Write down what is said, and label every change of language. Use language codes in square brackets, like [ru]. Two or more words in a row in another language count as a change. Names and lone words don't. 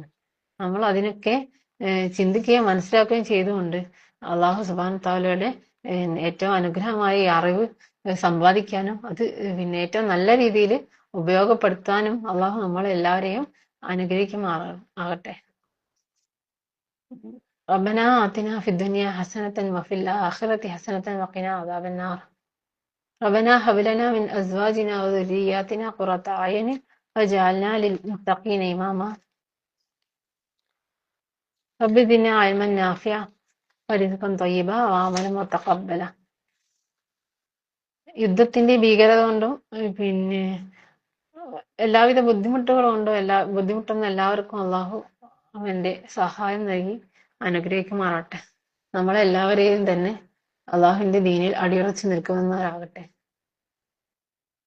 [ml] നമ്മൾ അതിനൊക്കെ ചിന്തിക്കുകയും മനസ്സിലാക്കുകയും ചെയ്തുകൊണ്ട് [ar] الله سبحانه تعالى [ml] ഏറ്റവും അനുഗ്രഹമായ ഈ അറിവ് സമ്പാദിക്കാനും അത് ഏറ്റവും നല്ല രീതിയിൽ ഉപയോഗപ്പെടുത്താനും അള്ളാഹു നമ്മളെല്ലാവരെയും അനുഗ്രഹിക്കുമാറാകട്ടെ. [ar] ربنا آتنا في الدنيا حسنة وفي الآخرة حسنة وقنا عذاب النار. ربنا هب لنا من أزواجنا وذرياتنا قرة أعين واجعلنا للمتقين إماما. رب زدنا علما نافعا ورزقا طيبا وعملا متقبلا. [ml] യുദ്ധത്തിന്റെ ഭീകരത കൊണ്ടും എല്ലാവിധ ബുദ്ധിമുട്ടുകളും കൊണ്ടും ബുദ്ധിമുട്ടുന്ന എല്ലാവർക്കും അള്ളാഹു അവന്റെ സഹായം നൽകി അനുഗ്രഹിക്കുമാറാട്ടെ. നമ്മളെല്ലാവരെയും തന്നെ അള്ളാഹുവിന്റെ ദീനിൽ അടിയുറച്ചു നിൽക്കുന്നവരാകട്ടെ.